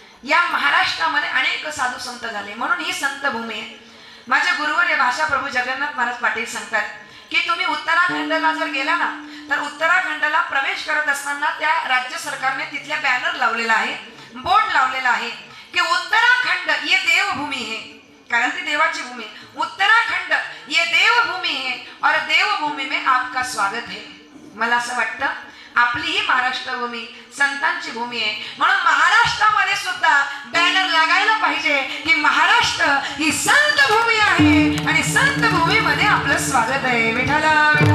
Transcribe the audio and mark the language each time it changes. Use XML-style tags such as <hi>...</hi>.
<mr>या महाराष्ट्रामध्ये अनेक साधू संत झाले, म्हणून ही संत भूमी आहे. माझे गुरुवर भाषा प्रभू जगन्नाथ महाराज पाटील सांगतात की तुम्ही उत्तराखंडला जर गेला ना तर उत्तराखंडला प्रवेश करत असताना त्या राज्य सरकारने तिथल्या बॅनर लावलेला आहे, बोर्ड लावलेला आहे की</mr> <hi>उत्तराखंड ये देवभूमी है.</hi> <mr>कारण ती देवाची भूमी.</mr> <hi>उत्तराखंड ये देवभूमी है और देवभूमी में आपका स्वागत है.</hi> <mr>मला असं वाटतं आपली ही महाराष्ट्र भूमी संतांची भूमी आहे, म्हणून महाराष्ट्रामध्ये सुद्धा बॅनर लागायला पाहिजे की महाराष्ट्र ही संत भूमी आहे आणि संत भूमीमध्ये आपलं स्वागत आहे. विठ्ठला.</mr>